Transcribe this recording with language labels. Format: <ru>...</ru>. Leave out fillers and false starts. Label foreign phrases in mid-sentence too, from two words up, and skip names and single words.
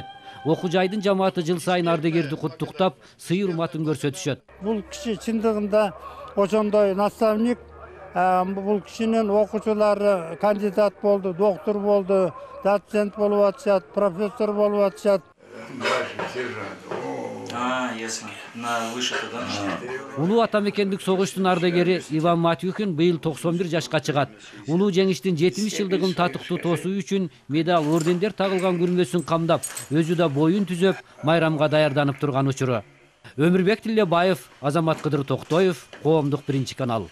<ky>Окуу жайдын жамааты жыл сайын ардагерди куттуктап, сый урматын көрсөтүшөт. Бул киши чындыгында ошондой наставник, бул кишинин окуучулары кандидат болду, доктор болду, доцент болуп атышат, профессор болуп атышат.</ky> <ru>Ясно. На выше-то, да?</ru> <ky>Улуу ата мекендик согуштун ардагери Иван Матюхин быйыл 91 жашка чыгат. Улуу жеңиштин 70 жылдыгын татыктуу тосуу үчүн медаль, ордендер тагылган күрмөсүн камдап, өзү да боюн түзөп, майрамга даярданып турган учуру. Өмүрбек Тилебаев, Азамат Кыдыр Токтоев, Коомдук биринчи канал.</ky>